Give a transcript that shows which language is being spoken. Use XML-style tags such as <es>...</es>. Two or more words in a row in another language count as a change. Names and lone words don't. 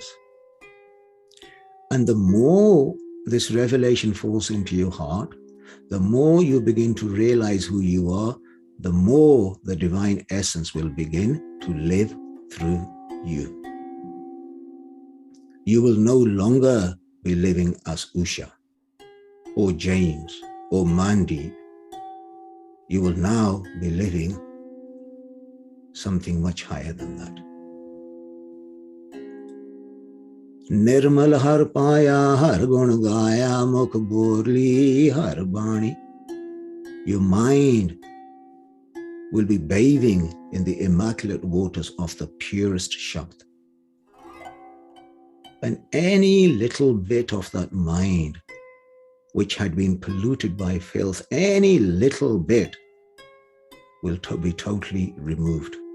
<en>And the more this revelation falls into your heart, the more you begin to realize who you are, the more the divine essence will begin to live through you. You will no longer be living as Usha or James or Mandeep. You will now be living something much higher than that.</en> <pa>ਨਿਰਮਲ ਹਰਿ ਪਾਇਆ ਹਰਿ ਗੁਣ ਗਾਇਆ ਮੁਖਿ ਬੋਲੀ ਹਰਿ ਬਾਣੀ.</pa> <en>Your mind will be bathing in the immaculate waters of the purest Shabd. And any little bit of that mind which had been polluted by filth, any little bit will be totally removed.</en>